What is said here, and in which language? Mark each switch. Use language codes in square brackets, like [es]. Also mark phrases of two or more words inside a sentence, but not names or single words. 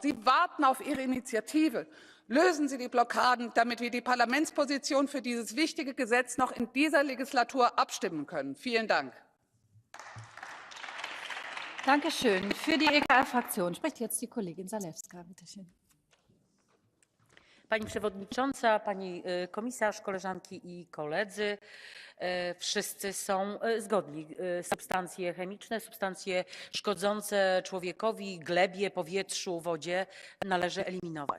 [de] Sie warten auf Ihre Initiative. Lösen Sie die Blockaden, damit wir die Parlamentsposition für dieses wichtige Gesetz noch in dieser Legislatur abstimmen können. Vielen Dank. Dankeschön. Für die EKR-Fraktion spricht jetzt die Kollegin Zalewska. Bitte schön. [pl] Pani Przewodnicząca, Pani Komisarz, koleżanki i koledzy. Wszyscy są zgodni. Substancje chemiczne, substancje szkodzące człowiekowi, glebie, powietrzu, wodzie należy eliminować.